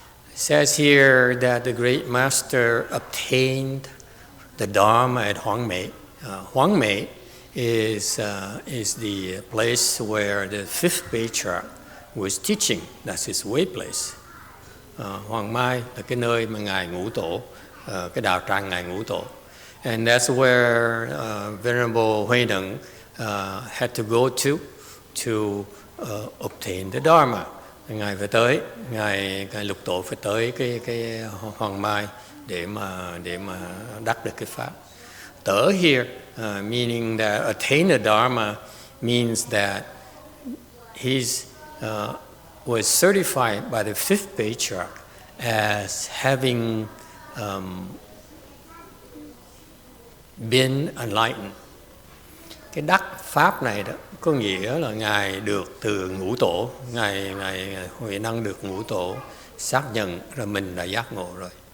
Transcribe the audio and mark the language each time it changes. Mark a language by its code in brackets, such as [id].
[en] It says here that the great master obtained the Dharma at Huangmei. Huangmei is the place where the 5th Patriarch was teaching. That's his way place. [vi] Hoàng Mai là cái nơi mà ngài ngũ tổ, cái đạo tràng ngài ngũ tổ. [en] And that's where Venerable Huệ Nâng had to go to obtain the Dharma. [vi] Ngài phải tới, ngài lục tổ phải tới cái Hoàng Mai để mà đắc được cái pháp. [en] Tớ here meaning that attain the Dharma means that he's was certified by the 5th Patriarch as having been enlightened. [vi] Cái đắc pháp này đó có nghĩa là ngài được từ ngũ tổ, ngài Huệ Năng được ngũ tổ xác nhận là mình đã giác ngộ rồi.